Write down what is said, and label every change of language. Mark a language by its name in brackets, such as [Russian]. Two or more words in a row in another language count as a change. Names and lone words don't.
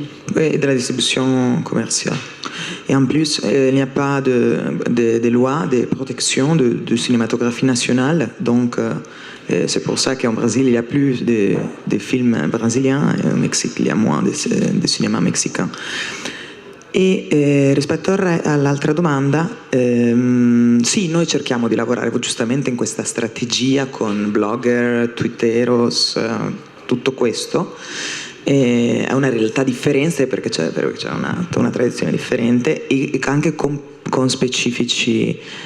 [French] Et de la distribution commerciale. Et en plus, il n'y a pas de loi de protection de cinématographie nationale. Donc, c'est pour ça qu'en Brésil, il y a plus de films brésiliens et au Mexique, il y a moins de cinéma mexicain. [Italian] E rispetto all'altra domanda, sì, noi cerchiamo di lavorare giustamente in questa strategia con blogger, twitteros, tutto questo. È una realtà differente perché c'è una tradizione differente e anche con specifici